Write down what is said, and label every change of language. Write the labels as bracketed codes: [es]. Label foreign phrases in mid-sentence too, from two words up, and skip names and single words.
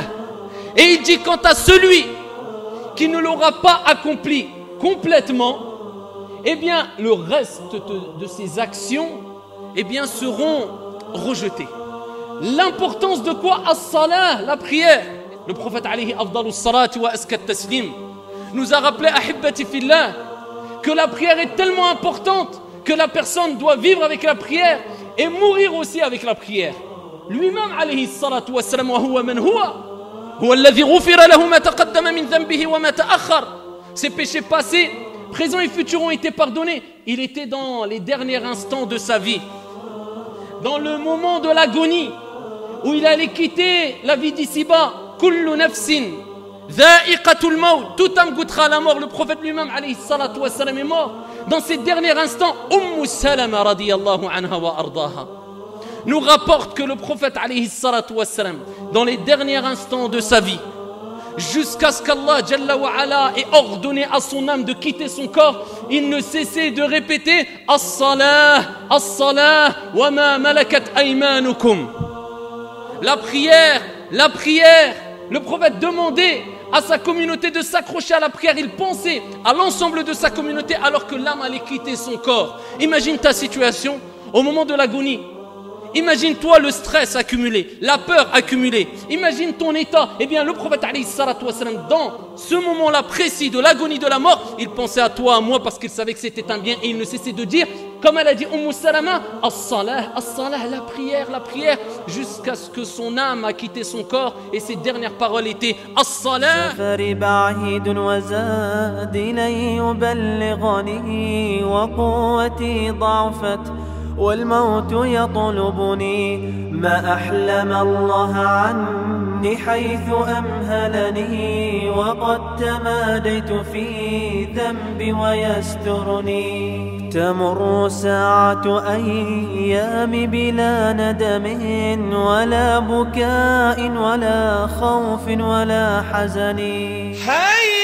[fr] Et il dit, quant à celui qui ne l'aura pas accompli complètement, eh bien le reste de ses actions, eh bien seront rejetées. L'importance de quoi? As-salah, la prière. Le prophète [ar] عليه أفضل الصلاة وأزكى التسليم [fr] nous a rappelé, [ar] أحبتي في الله, [fr] que la prière est tellement importante que la personne doit vivre avec la prière et mourir aussi avec la prière. [ar] Lui-même عليه الصلاة والسلام وهو من هو الذي غفر له ما تقدم من ذنبه وما تأخر. [fr] Ses péchés passés, présents et futurs ont été pardonnés. Il était dans les derniers instants de sa vie, dans le moment de l'agonie, où il allait quitter la vie d'ici-bas. [ar] كل نفس ذائقة الموت, [fr] tout âme goûtera la mort. Le prophète lui-même [ar] عليه الصلاة والسلام [fr] est mort. Dans ces derniers instants, Salama [ar] رضي الله عنها وأرضاها [fr] nous rapporte que le prophète [ar] عليه الصلاة والسلام, [fr] dans les derniers instants de sa vie, jusqu'à ce qu'Allah [ar] جل وعلا [fr] ait ordonné à son âme de quitter son corps, il ne cessait de répéter [ar] الصلاة الصلاة, وما ملكت أيمانكم. [fr] La prière, la prière. Le prophète demandait à sa communauté de s'accrocher à la prière. Il pensait à l'ensemble de sa communauté alors que l'âme allait quitter son corps. Imagine ta situation au moment de l'agonie. Imagine-toi le stress accumulé, la peur accumulée. Imagine ton état. Eh bien, le prophète [ar] عليه الصلاة والسلام, [fr] dans ce moment-là précis de l'agonie de la mort, il pensait à toi, à moi, parce qu'il savait que c'était un bien. Et il ne cessait de dire, comme elle a dit Salama, [ar] الصلاة الصلاة, [fr] la prière, jusqu'à ce que son âme a quitté son corps. Et ses dernières paroles étaient As-salah. [ar] والموت يطلبني ما أحلم الله عني حيث أمهلني وقد تماديت في ذنبي ويسترني تمر ساعة أيام بلا ندم ولا بكاء ولا خوف ولا حزن